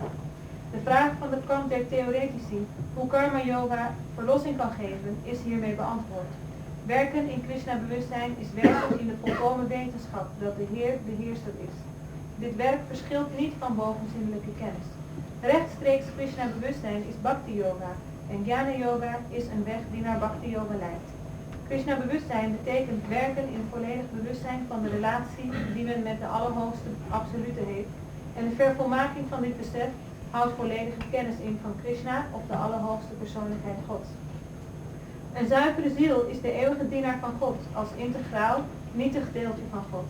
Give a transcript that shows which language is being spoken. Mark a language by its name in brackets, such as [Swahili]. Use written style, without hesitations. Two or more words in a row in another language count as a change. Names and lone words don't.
[Dutch] De vraag van de kant der theoretici, hoe karma-yoga verlossing kan geven, is hiermee beantwoord. Werken in Krishna-bewustzijn is werken in de volkomen wetenschap dat de Heer de Heerser is. Dit werk verschilt niet van bovenzinnelijke kennis. Rechtstreeks Krishna-bewustzijn is bhakti-yoga en jnana-yoga is een weg die naar bhakti-yoga leidt. Krishna-bewustzijn betekent werken in volledig bewustzijn van de relatie die men met de Allerhoogste Absolute heeft en de vervolmaking van dit besef houdt volledige kennis in van Krishna of de Allerhoogste Persoonlijkheid Gods. Een zuivere ziel is de eeuwige dienaar van God als integraal, nietig deeltje van God.